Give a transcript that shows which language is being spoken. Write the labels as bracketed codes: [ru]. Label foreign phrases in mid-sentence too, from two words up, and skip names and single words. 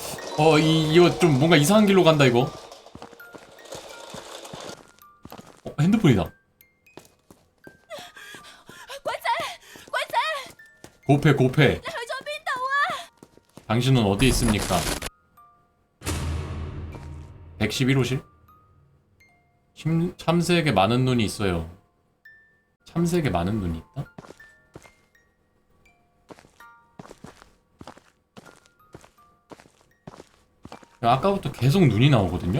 [ko] 이거 좀 뭔가 이상한 길로 간다 이거. 핸드폰이다. [yue] 鬼仔，鬼仔， [ko] 고패 고패. [yue] 你去咗邊度啊？ [ko] 당신은 어디 있습니까? 111호실? 참새에게 많은 눈이 있어요. 참새에게 많은 눈이 있다? 아까부터 계속 눈이 나오거든요?